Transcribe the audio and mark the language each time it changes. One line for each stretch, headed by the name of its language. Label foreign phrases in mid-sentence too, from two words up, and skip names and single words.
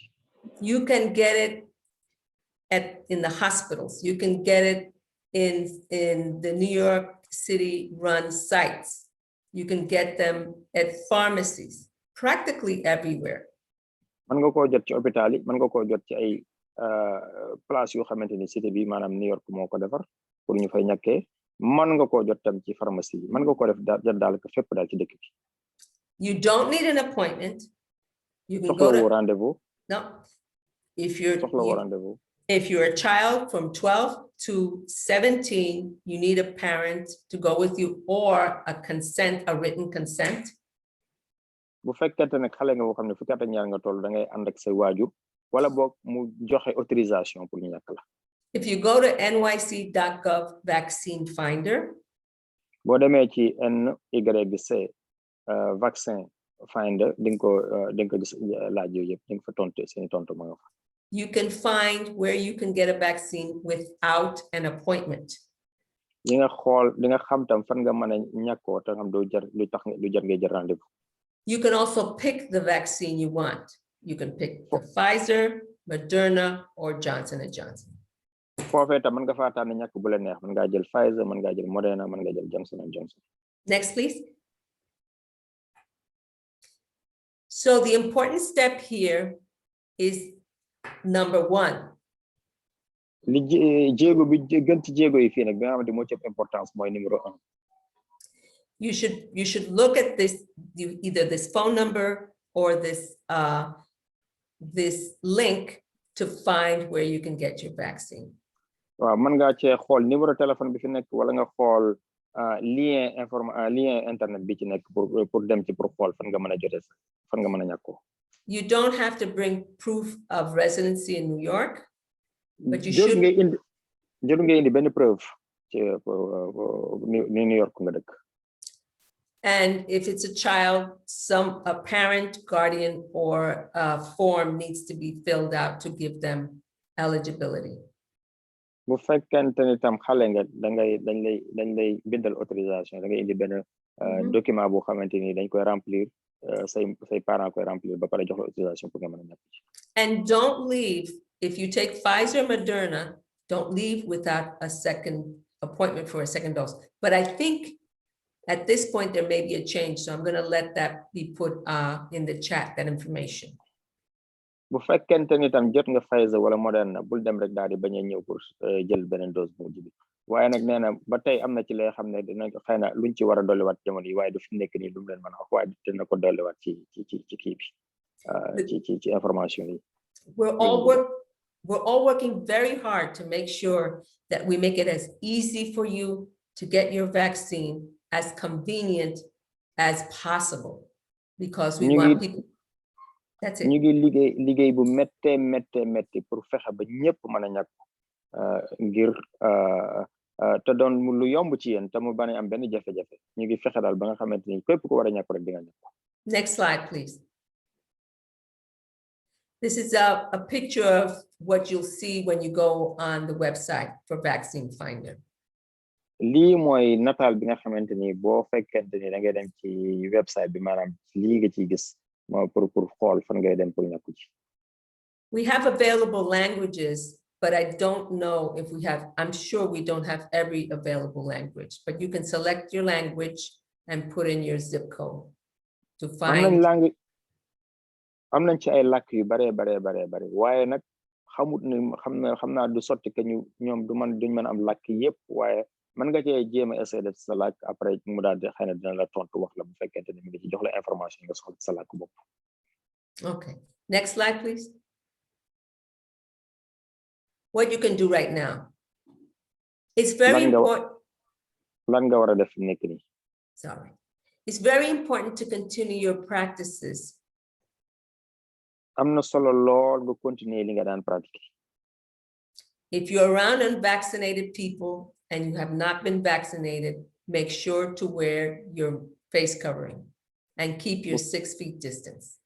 English: You can get it in the hospitals. You can get it in the New York City run sites. You can get them at pharmacies, practically everywhere.
Wolof: mën nga koo jot ci hôpital yi mën nga koo jot ci ay place yoo xamante ni cité bi maanaam New York moo ko defar pour ñu fay ñàkkee mën nga koo jot tam ci pharmacie yi mën nga koo def jot daal ko fépp daal ci dëkk bi.
English: You don't need an appointment. You can go to rendez-vous. No. Rendezvous. If you're a child from 12 to 17, you need a parent to go with you or a written consent.
Wolof: bu fekkente ne xale nga boo xam ne fukki at ak ñaar nga toll da ngay ànd ak say waajur wala boog mu joxe
French: autorisation pour
Wolof: ñu ñàkk la.
English: If you go to nyc.gov vaccine finder.
Wolof: boo demee ci NYC vaccine finder di nga ko gis laaj yooyu yëpp di nga fa tontu seen tontu ma nga fa.
English: You can find where you can get a vaccine without an appointment.
Wolof: yi nga xool di nga xam tam fan nga mën a ñàkkoo te xam du jar ngay jël rendez-vous.
English: You can also pick the vaccine you want. You can pick the Pfizer, Moderna, or Johnson & Johnson.
Wolof: foofee tam mën nga faa tànn ñàkk bu la neex mën ngaa jël Pfizer mën ngaa jël Moderna mën ngaa jël Johnson & Johnson.
English: Next, please. So the important step here is number 1.
Wolof: li jéego bi gën ci jéego yi fii nag bi nga xamante moo ci importance mooy numéro 1.
English: You should look at this, either this phone number or this link to find where you can get your vaccine.
Wolof: waaw mën ngaa cee xool
French: numéro téléphone
Wolof: bi fi nekk wala nga xool
French: lien internet
Wolof: bi ci nekk pour dem ci pour xool fan nga mën a jotee fan nga mën a ñàkkoo.
English: You don't have to bring proof of residency in New York, but you Jot should.
Wolof: ngay indi benn preuve ci New York nga dëkk.
English: And if it's a child, a parent, guardian, or a form needs to be filled out to give them eligibility.
Wolof: Bu fekkente ni tam xale nga dañ lay bindal autorisation da ngay indi benn document boo xamante ni dañ koy remplir say parents koy remplir ba pare jox la
French: autorisation pour
Wolof: nga mën a ñàkk ci.
English: And don't leave if you take Pfizer, Moderna. Don't leave without a second appointment for a second dose. But I think at this point there may be a change, so I'm going to let that be put in the chat. That information.
Wolof: Bu fekkente ni tam jot nga Pfizer wala Moderna bul dem rek daal di bañ a ñëw pour jël beneen dose bu mujj bi waaye nag nee na ba tey am na ci lay xam ne dinañ ko xëy na luñ ci war a dolliwaat jamono yi waaye du fi nekk nii lu mu leen mën a wax waaye dina ko dolliwaat ci kii bi ci information yi.
English: We're all working very hard to make sure that we make it as easy for you to get your vaccine, as convenient as possible, because we want people. That's it.
Wolof: ñu ngi liggéey bu métti pour fexe ba ñëpp mën a ñàkk ngir te doon lu yomb ci yéen te mu bañ a am benn jafe-jafe ñu ngi fexe daal ba nga xamante ni képp ku war a ñàkk rek di nga ñàkk.
English: Next slide, please. This is a picture of what you'll see when you go on the website for Vaccine Finder.
Wolof: Lii mooy nataal bi nga xamante ni boo fekkente ni da ngay dem ci website bi maanaam lii nga ciy gis pour xool fan ngay dem pour ñàkku ci.
English: We have available languages, but I don't know if we have, I'm sure we don't have every available language, but you can select your language and put in your zip code to find.
Wolof: Am nañ ci ay làkk yu bare waaye nag xamut ni xam naa du sotti que ñoom duñ mën a am làkk yëpp waaye mën nga cee jéem a essayer def sa làkk après mu daal di xëy na dina la tontu wax la bu fekkente ni mu ngi ci jox la information nga soxla sa làkk bopp.
English: Okay, next slide, please. What you can do right now. It's very important.
Wolof: Lan nga war a def nekk nii.
English: Sorry. It's very important to continue your practices.
Wolof: Am na solo lool nga continuer li nga daan pratiquer.
English: If you're around unvaccinated people and you have not been vaccinated, make sure to wear your face covering and keep your 6 feet distance.